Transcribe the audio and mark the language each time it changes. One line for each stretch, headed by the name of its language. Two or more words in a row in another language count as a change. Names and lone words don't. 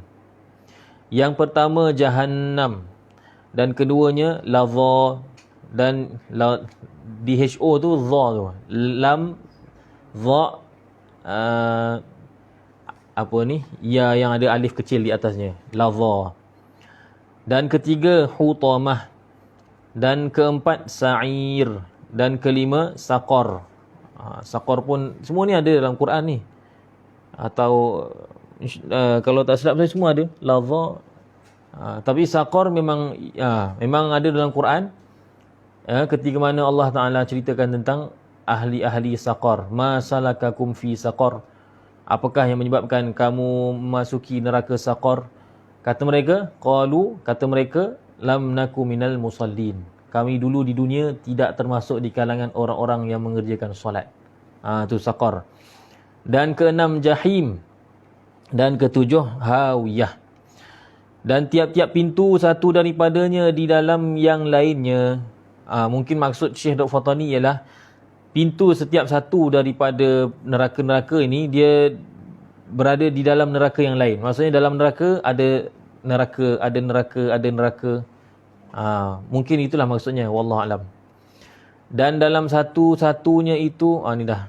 Malay: Yang pertama Jahannam, dan keduanya Ladha, dan DHO tu Dha tu, Lam Dha, ya yang ada alif kecil di atasnya, Ladha. Dan ketiga Hutamah, Dan keempat sa'ir. Dan kelima saqar. Saqar pun semua ni ada dalam Quran ni. Atau kalau tak silap saya semua ada. Ladha. Tapi saqar memang memang ada dalam Quran. Ketika mana Allah Ta'ala ceritakan tentang ahli-ahli saqar.
Arabic: ما سلككم في سقر.
Malay: Apakah yang menyebabkan kamu memasuki neraka saqar? Kata mereka, kata mereka,
Arabic: لم نك من المصلين.
Malay: Kami dulu di dunia tidak termasuk di kalangan orang-orang yang mengerjakan solat. Itu saqar. Dan keenam jahim. Dan ketujuh hawiyah. Dan tiap-tiap pintu satu daripadanya di dalam yang lainnya. Mungkin maksud Syekh Dr. Fatani ialah pintu setiap satu daripada neraka-neraka ini dia berada di dalam neraka yang lain. Maksudnya dalam neraka ada neraka, ada neraka, ada neraka. Mungkin itulah maksudnya,
Arabic: والله أعلم.
Malay: Dan dalam satu-satunya itu ni dah.